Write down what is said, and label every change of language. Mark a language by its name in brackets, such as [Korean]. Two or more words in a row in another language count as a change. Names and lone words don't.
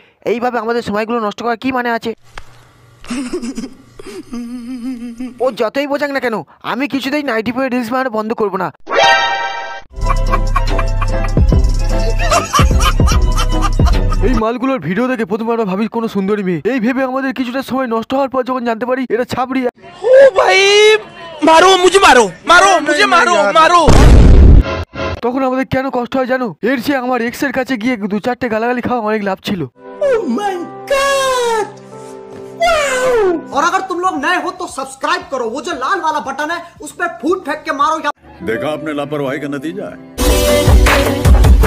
[Bangla] এইভাবে আমাদের সময়গুলো নষ্ট করার কি মানে আছে? ও যতই বোঝাক না কেন, আমি কিছুতেই নাইটি পরে রিলস বানানো বন্ধ করবো না। এই মালগুলোর ভিডিও দেখে প্রথমে আমরা ভাবি কোনো সুন্দরী মেয়ে, এই ভেবে আমাদের কিছুটা সময় নষ্ট হওয়ার পর যখন জানতে পারি এটা ছাপড়ি। [Hindi] ओ भाई मारो मुझे, मारो मारो मुझे, मारो मारो। [Bangla] তখন আমাদের কেন কষ্ট হয় জানো? এর চেয়ে আমার এক্স এর কাছে গিয়ে 2-4টে গালাগালি খাওয়া অনেক লাভ ছিল। [Hindi] और अगर तुम लोग नए हो तो सब्सक्राइब करो, वो जो लाल वाला बटन है उस पर फूट फेंक के मारो। देखा आपने लापरवाही का नतीजा है।